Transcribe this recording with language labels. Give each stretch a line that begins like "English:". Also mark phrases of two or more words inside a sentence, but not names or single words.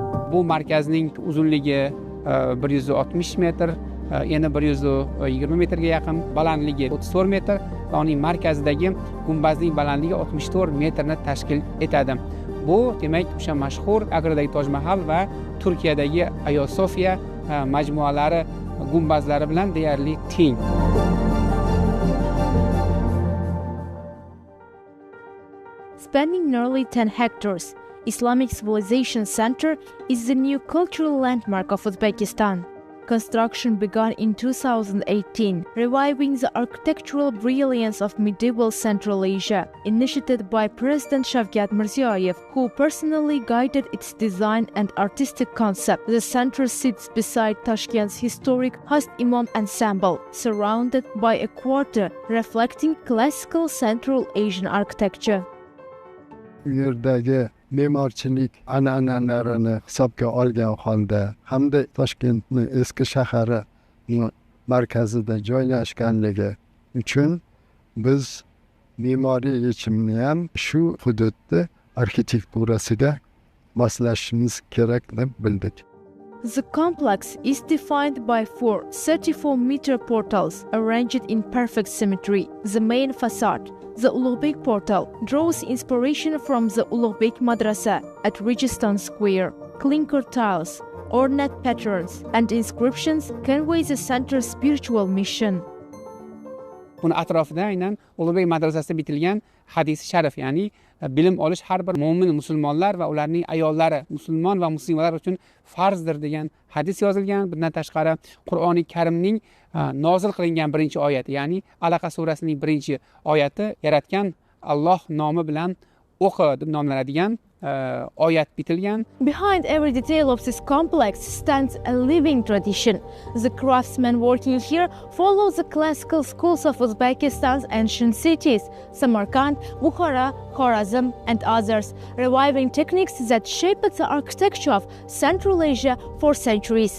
Uzbek: Bu markazning uzunligi 160 metr, eni 120 metrga yaqin, balandligi 34 metr va uning markazidagi gumbazning balandligi 64 metrni tashkil etadi. Bu demak o'sha mashhur Agradagi Toj Mahal va Turkiyadagi Ayo Sofiya majmualari gumbazlari bilan deyarli teng.
English: Spanning nearly 10 hectares, Islamic Civilization Center is the new cultural landmark of Uzbekistan. Construction began in 2018, reviving the architectural brilliance of medieval Central Asia, initiated by President Shavkat Mirziyoyev, who personally guided its design and artistic concept. The center sits beside Tashkent's historic Hast Imam Ensemble, surrounded by a quarter reflecting classical Central Asian architecture.
Uzbek: Yerdagi me'morchilik an'analarini hisobga olgan holda hamda Toshkentning eski shahari markazida joylashganligi uchun biz me'moriy yechimni ham shu hududda arxitekturasiga moslashimiz kerak deb bildik.
English: The complex is defined by 4 34-meter portals arranged in perfect symmetry. The main facade, the Ulug'bek portal, draws inspiration from the Ulug'bek Madrasa at Registan Square. Clinker tiles, ornate patterns, and inscriptions convey the center's spiritual mission.
Uzbek: Buni atrofida aynan Ulug'bek madrasasida bitilgan hadis sharif, ya'ni bilim olish har bir mo'min musulmonlar va ularning ayollari, musulmon va muslimalar uchun farzdir degan hadis yozilgan. Bundan tashqari Qur'oni Karimning nozil qilingan birinchi oyati, ya'ni Alaqa surasining birinchi oyati yaratgan Alloh nomi bilan o'qi deb nomlanadigan oyat bitilgan.
English: Behind every detail of this complex stands a living tradition. The craftsmen working here follow the classical schools of Uzbekistan's ancient cities, Samarkand, Bukhara, Khorazm, and others, reviving techniques that shaped the architecture of Central Asia for centuries.